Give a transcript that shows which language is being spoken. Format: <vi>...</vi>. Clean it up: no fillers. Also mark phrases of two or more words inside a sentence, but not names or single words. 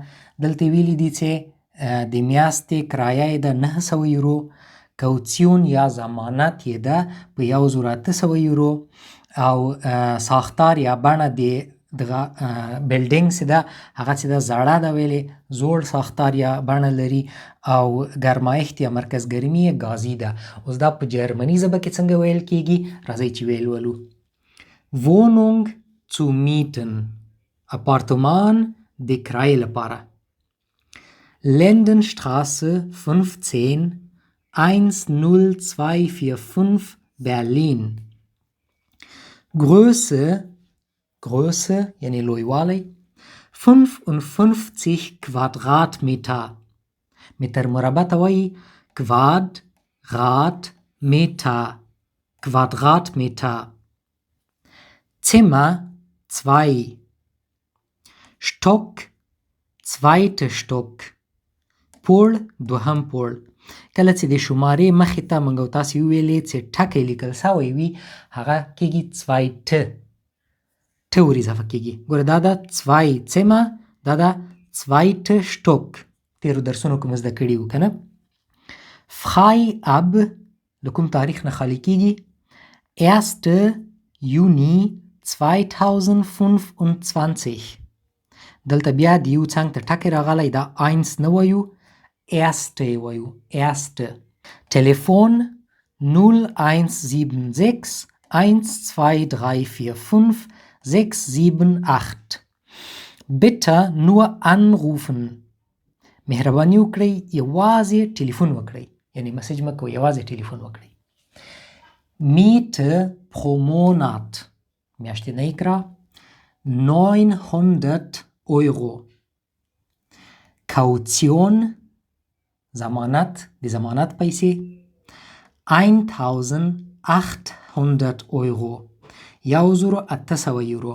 <ps>دلته ویلي دي چې د میاشتې کرایه یې ده 900 یورو، کوڅیون یا ضمانت یې ده په 1800 یورو او ساختار یا بڼه د دغه بلډینګ چې ده هغه چې ده زړه ده، ویلې زوړ ساختار یا بڼه لري او ګرمایښت یا مرکز ګرمي یې ګازي ده. اوس دا په جرمني ژبه کې څنګه ویل کیږي؟ راځئ چې ویې لولو.</ps> <de>Wohnung zu mieten،</de> <ps>اپارتمان د کرایې لپاره. Lindenstraße 15 10245 Berlin. Größe یعنی لویوالی 55 Quadratmeter. متر مربع ته وایي Quadratmeter.</ps> <de>Zimmer 2. Stock zweite Stock.</de> <ps>پوړ دوهم پوړ. کله چې د شمارې مخې ته موږ او تاسې وویلې چې ټکی لیکل سوی وي هغه کېږي zweite، ته ور اضافه کېږي. ګوره دا ده 2 Zimmer، دا ده</ps> <de>zweite Stock.</de> <ps>تېرو درسونو کې مو زده کړي وو که نه.</ps> <de>frei ab</de> <ps>له کوم تاریخ نه خالي کېږي؟</ps> <de>1. Juni 2025.</de> <ps>دلته بیا د یو څنګ ته ټکی راغلی، دا 1 نه وایو،</ps> <de>erste وایو، erste. Telefon 0176 12345 678. Bitte nur anrufen.</de> <ps>مهرباني وکړئ یوازې ټلیفون وکړئ، یعنی مسیج مه کوئ، یوازې ټلیفون وکړئ.</ps> <de>Miete pro Monat،</de> <ps>میاشتنۍ کرایه 900 Euro. Kaution ضمانت، د ضمانت پیسې 1800 Euro، 1800 یورو.</ps>